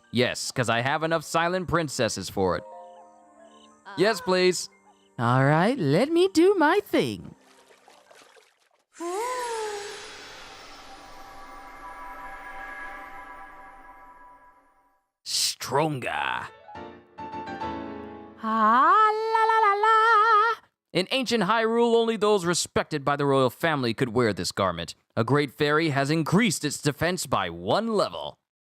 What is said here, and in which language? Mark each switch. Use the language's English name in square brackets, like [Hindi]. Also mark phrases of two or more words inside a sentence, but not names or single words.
[English] Yes, because I have enough silent princesses for it. Yes, please. All right, let me do my thing. Stronger. Ah, la la la la. In ancient Hyrule, only those respected by the royal family could wear this garment. A great fairy has increased its defense by 1 level.